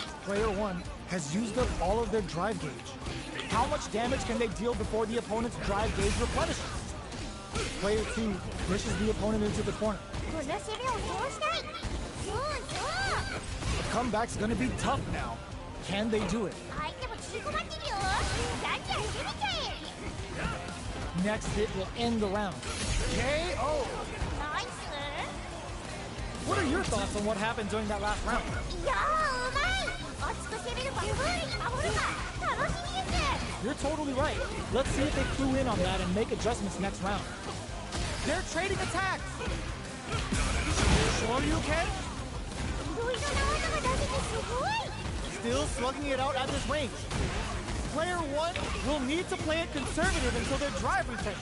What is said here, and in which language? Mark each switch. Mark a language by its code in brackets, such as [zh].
[en] Player 1 has used up all of their drive gauge. How much damage can they deal before the opponent's drive gauge replenishes? Player 2 pushes the opponent into the corner. [ja] この攻めを通したい。そうそう。 [en] The comeback's gonna be tough now. Can they do it? [ja] 相手も縮こまってるよ。じゃんじゃん攻めちゃえ。 [en] Next hit will end the round. KO! [ja] ナイス。 [en] What are your thoughts on what happened during that last round? [ja] いやー、うまい。熱く攻めるか、クールに守るか。楽しみです。 [en] You're totally right. Let's see if they clue in on that and make adjustments next round. They're trading attacks! Sure you can? [ja] いろいろな技が出せてすごい。 [en] Still slugging it out at this range. Player 1 will need to play it conservative until their drive returns.